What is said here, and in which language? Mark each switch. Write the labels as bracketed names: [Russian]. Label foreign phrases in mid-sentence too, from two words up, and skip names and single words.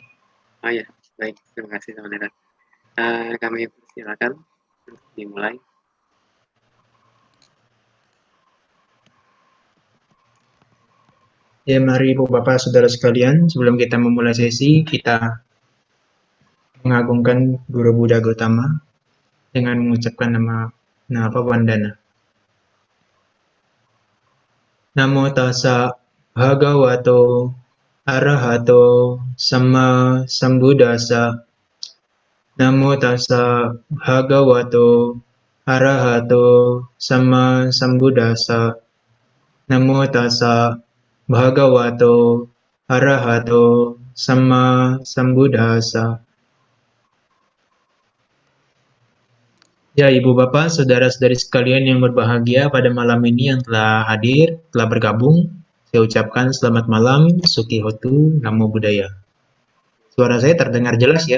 [Indonesian] Oh ya, baik, terima kasih Samanera. Kami persilakan untuk dimulai. Ya, mari Ibu Bapak Saudara sekalian, sebelum kita memulai sesi, kita mengagungkan Guru Buddha Gautama dengan mengucapkan nama Vandana. [Pali] Namo tassa bhagavato arahato sama sambuddhassa. Namo tassa bhagavato arahato sama sambuddhassa. Namo tassa bhagavato arahato sama sambuddhassa. [Indonesian] Ya, Ibu Bapak, saudara-saudari sekalian yang berbahagia pada malam ini yang telah hadir, telah bergabung, saya ucapkan selamat malam, [Pali] Suki Hotu, Namo Buddhaya. [Indonesian] Suara saya terdengar jelas ya?